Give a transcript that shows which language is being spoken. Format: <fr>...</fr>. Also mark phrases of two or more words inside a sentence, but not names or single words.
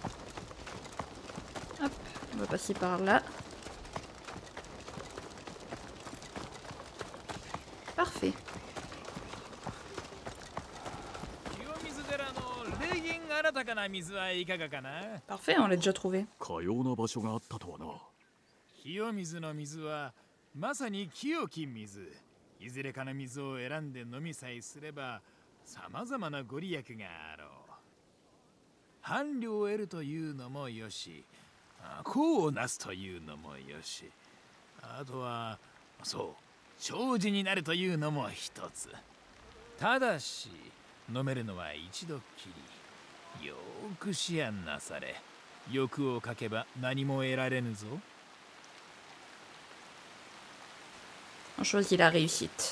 <fr>Hop, on va passer par là. Parfait. Parfait, on l'a déjà trouvé.</fr> <ja>かような場所があったとはな。清水の水はまさに清き水。いずれかの水を選んで飲みさえすればさまざまなご利益があろう。伴侶を得るというのもよし、功をなすというのもよし、あとはそう長寿になるというのも一つ。ただし飲めるのは一度きり。よく思案なされ、欲をかけば何も得られぬぞ。</ja> <fr>On choisit la réussite.</fr>